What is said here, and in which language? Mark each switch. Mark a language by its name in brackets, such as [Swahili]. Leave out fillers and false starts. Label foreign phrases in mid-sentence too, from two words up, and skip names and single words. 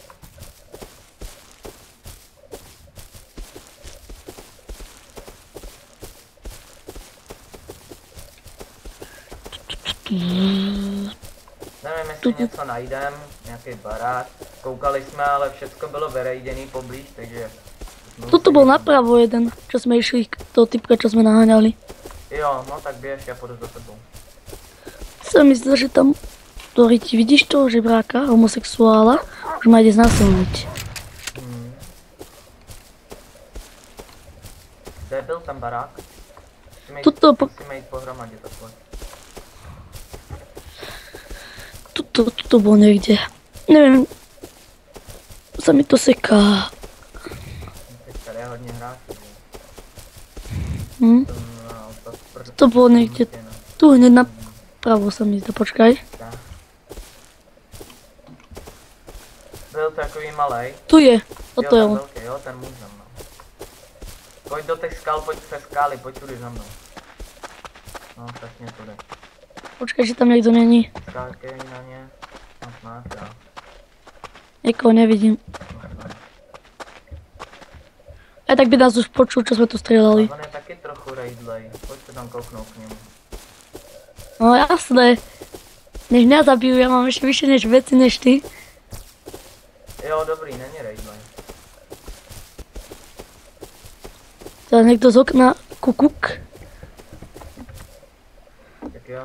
[Czech] Nevím, jestli něco najdem, nějaký barák. Koukali jsme, ale všecko bylo vyrejdený poblíž, takže... [Slovak] Tuto bol napravo jeden, čo sme išli k toho typka, čo sme naháňali. [Czech] Jo, no tak běž, já půjdu za tebou. [Slovak] Sa mi zdá, že tam, ktorý ti vidíš toho žebráka, homosexuála, už ma ide znásilniť. [Czech] Kde byl ten barák? Musíme jít pohromadě takhle. [Slovak] Tuto bol niekde. Neviem, sa mi to seká. [Czech] Teď tady je hodně hráčů. [Slovak] To bolo niekde, tu hneď napravo sa mi zdá, počkaj. [Czech] Byl takový malej. [Slovak] Tu je, toto je on. [Czech] Velký, jo, ten může za mnou. Pojď do těch skal, pojď přes skály, pojď tudy za mnou. No, přesně tudy. [Slovak] Počkaj, že tam niekto není. [Czech] Skálky na ně. No, máš, jo. [Slovak] Niekoho nevidím. Aj tak by nás už počul, čo sme tu strieľali. [Czech] On je taky trochu raidlej, pojď se tam kouknout k němu. [Slovak] No jasné. Než mňa zabijú, ja mám ešte vyššie než veci než ty. [Czech] Jo, dobrý, není raidlej. [Slovak] Teraz niekto z okna kukuk. [Czech] Tak jo.